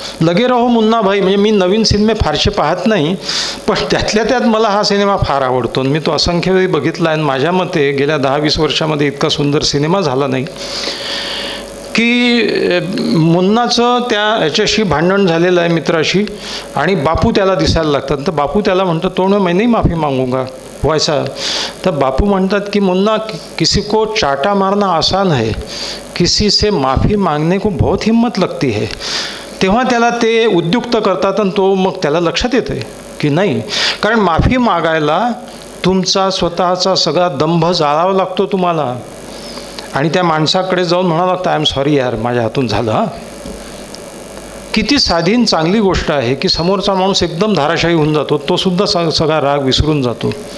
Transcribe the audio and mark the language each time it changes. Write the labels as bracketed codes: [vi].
[mr] लगे रहो मुन्ना भाई, म्हणजे मी नवीन सिनेमे फारसे पाहत नाही, पण त्यातल्या त्यात मला हा सिनेमा फार आवडतो. मी तो असंख्य वेळी बघितला आहे. माझ्या मते गेल्या 10-20 वर्षामध्ये इतका सुंदर सिनेमा झाला नाही. की मुन्नाचं त्या याच्याशी भांडण झालेलं आहे मित्राशी, आणि बापू त्याला दिसायला लागतात. तर बापू त्याला म्हणतात, [hi] तो मैं नहीं माफ़ी मांगूंगा वैसा. [mr] तर बापू म्हणतात की [hi] मुन्ना, किसी को चाटा मारना आसान है, किसी से माफ़ी मांगने को बहुत हिम्मत लगती है. [mr] तेव्हा त्याला ते उद्युक्त करतात आणि तो मग त्याला लक्षात येतं की नाही, कारण माफी मागायला तुमचा स्वतःचा सगळा दंभ जाळावा लागतो तुम्हाला, आणि त्या माणसाकडे जाऊन म्हणावं लागतं, [en] I am sorry यार, [mr] माझ्या हातून झालं. हां, किती साधी चांगली गोष्ट आहे की समोरचा माणूस एकदम धाराशायी होऊन जातो, तो सुद्धा सगळा राग विसरून जातो.